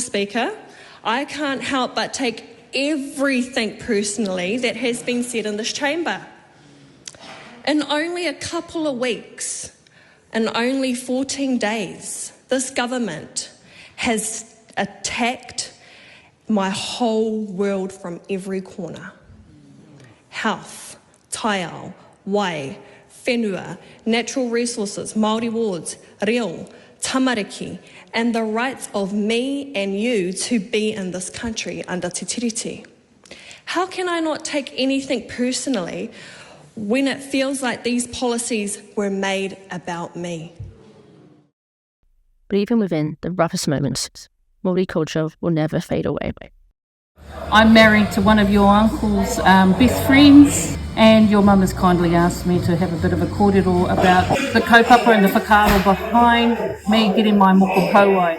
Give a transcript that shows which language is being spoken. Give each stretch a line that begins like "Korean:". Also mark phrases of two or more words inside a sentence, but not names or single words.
English: Speaker, I can't help but take everything personally that has been said in this chamber. In only a couple of weeks, in only 14 days, this government has attacked my whole world from every corner. Health,
Māori: taiao, wai, whenua,
English: natural resources, Māori wards,
Māori: reo, tamariki,
English: and the rights of me and you to be in this country under
Māori: te tiriti.
English: How can I not take anything personally when it feels like these policies were made about me? But even within the roughest moments, Māori culture will never fade away. I'm married to one of your uncle's best friends, and your mum has kindly asked me to have a bit of a kōrero about the kaupapa and the whakaaro behind me getting my
Māori: moko kauai.